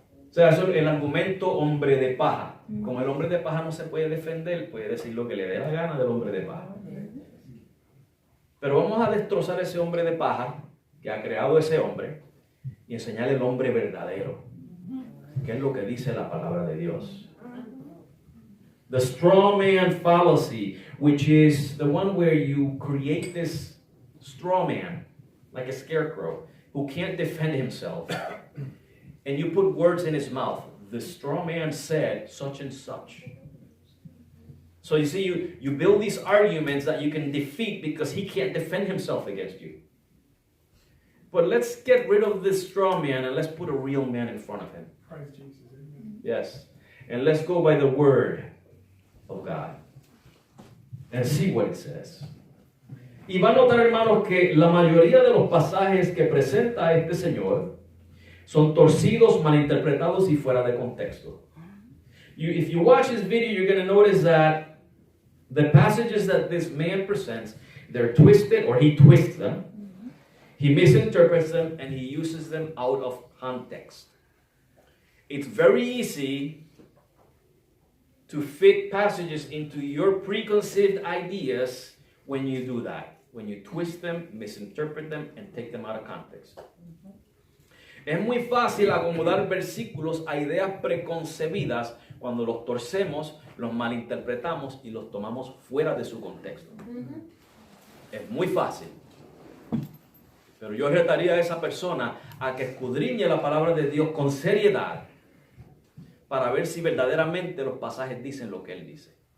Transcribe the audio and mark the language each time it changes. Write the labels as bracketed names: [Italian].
[Spanish] O sea, eso es el argumento hombre de paja. Como el hombre de paja no se puede defender, puede decir lo que le dé la gana del hombre de paja. Pero vamos a destrozar ese hombre de paja que ha creado ese hombre y enseñarle el hombre verdadero, que es lo que dice la palabra de Dios. [English] The straw man fallacy, which is the one where you create this straw man, like a scarecrow, who can't defend himself, and you put words in his mouth. The straw man said such and such. So you see, you build these arguments that you can defeat because he can't defend himself against you. But let's get rid of this straw man and let's put a real man in front of him. Christ Jesus, amen. Yes. And let's go by the word of God and see what it says. [Spanish] Y va a notar, hermanos, que la mayoría de los pasajes que presenta este señor son torcidos, malinterpretados y fuera de contexto. [English] If you watch this video, you're going to notice that the passages that this man presents, they're twisted, or he twists them, he misinterprets them, and he uses them out of context. It's very easy to fit passages into your preconceived ideas when you do that. When you twist them, misinterpret them, and take them out of context. [Spanish] Es muy fácil acomodar versículos a ideas preconcebidas cuando los torcemos, los malinterpretamos y los tomamos fuera de su contexto. Es muy fácil. Pero yo retaría a esa persona a que escudriñe la palabra de Dios con seriedad para ver si verdaderamente los pasajes dicen lo que él dice.